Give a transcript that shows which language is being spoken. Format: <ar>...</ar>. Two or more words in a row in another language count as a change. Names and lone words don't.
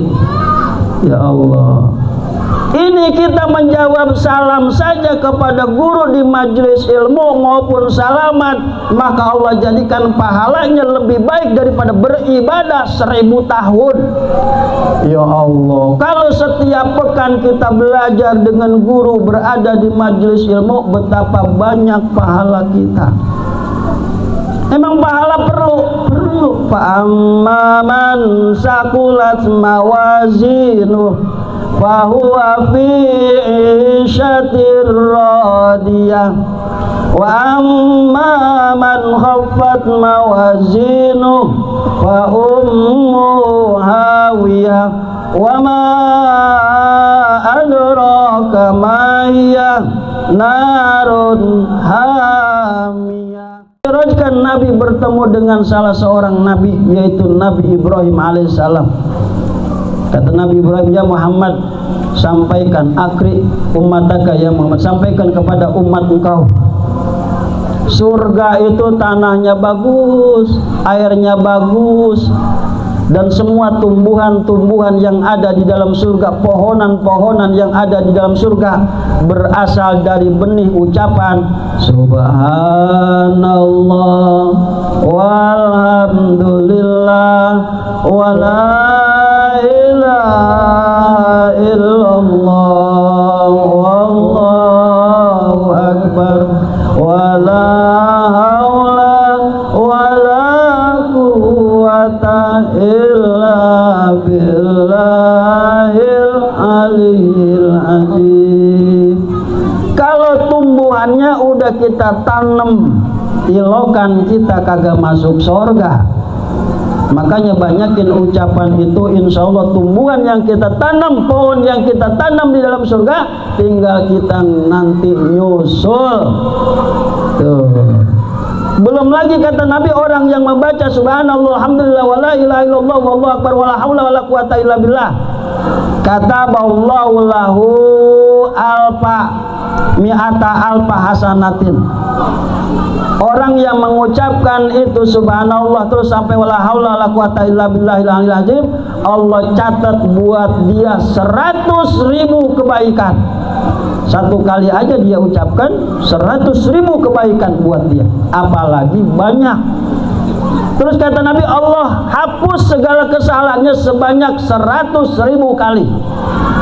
<id>Ya Allah, ini kita menjawab salam saja kepada guru di majelis ilmu maupun salaman, maka Allah jadikan pahalanya lebih baik daripada beribadah 1000 tahun. Ya Allah, kalau setiap pekan kita belajar dengan guru, berada di majelis ilmu, betapa banyak pahala kita. Emang pahala perlu?</id> <ar>فأما من ثقلت موازينه فهو في عيشة راضية وأما من خفت موازينه فأمه هاوية وما أدراك ما هيه نار حامية.</ar> <id>Dirajkan Nabi bertemu dengan salah seorang nabi, yaitu Nabi Ibrahim alaihissalam. Kata Nabi Ibrahim, ya Muhammad, sampaikan,</id> <ar>أقرئ أمتك يا محمد,</ar> <id>sampaikan kepada umat engkau, surga itu tanahnya bagus, airnya bagus, dan semua tumbuhan-tumbuhan yang ada di dalam surga, pohonan-pohonan yang ada di dalam surga berasal dari benih ucapan</id> <ar>سبحان الله والحمد لله ولا إله إلا الله والله أكبر ولا حول ولا قوة إلا بالله العلي العظيم.</ar> <id>Kalau tumbuhannya udah kita tanam, ilokan kita kagak masuk surga. Makanya banyakin ucapan itu, insya Allah tumbuhan yang kita tanam, pohon yang kita tanam di dalam surga, tinggal kita nanti nyusul. Tuh. Belum lagi kata Nabi, orang yang membaca</id> <ar>سبحان الله الحمد لله ولا إله إلا الله والله أكبر ولا حول ولا قوة إلا بالله, كتب الله له ألف مئة ألف حسنة.</ar> <id>Orang yang mengucapkan itu subhanallah terus sampai</id> <ar>ولا حول ولا قوة إلا بالله العلي العظيم,</ar> <id>Allah catat buat dia 100.000 kebaikan. Satu kali aja dia ucapkan 100.000 kebaikan buat dia, apalagi banyak. Terus kata Nabi, Allah hapus segala kesalahannya sebanyak 100.000 kali.</id>